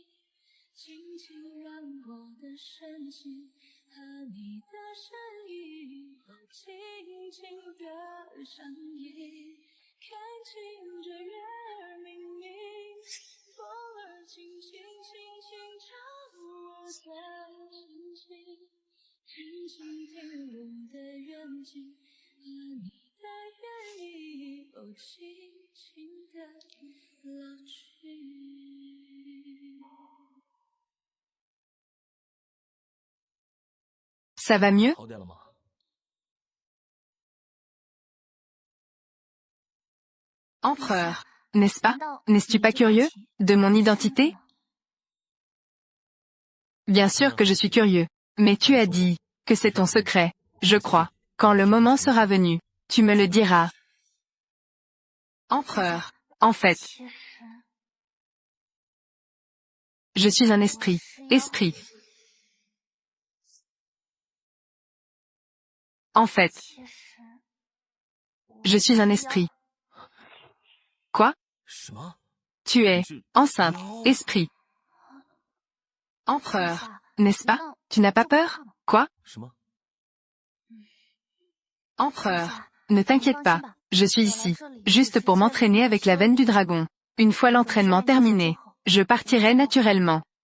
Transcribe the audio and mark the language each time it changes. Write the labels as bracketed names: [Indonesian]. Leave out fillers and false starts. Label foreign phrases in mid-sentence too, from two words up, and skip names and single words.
[Chinese] 轻轻让我的深情和你的身影都轻轻地相依，看清这月儿明明，风儿轻轻，轻轻唱我的心情，轻轻听我的愿景和你的愿意，哦，轻轻地老去。 [French] Ça va mieux? [Chinese] 好点了吗？ [French] Empereur. N'est-ce pas? N'es-tu pas curieux? De mon identité? Bien sûr que je suis curieux. Mais tu as dit que c'est ton secret. Je crois. Quand le moment sera venu, tu me le diras. Empereur. En fait, [Chinese] 其实 [French] je suis un esprit. Esprit. En fait, [Chinese] 其实 [French] je suis un esprit. Quoi? [Chinese] 什么？ [French] Tu es [Chinese] 你是 [French] enceinte. Esprit. Empereur. N'est-ce pas? Tu n'as pas peur? Quoi? [Chinese] 什么？ [French] Empereur. Ne t'inquiète pas. Je suis ici, juste pour m'entraîner avec la veine du dragon. Une fois l'entraînement terminé, je partirai naturellement.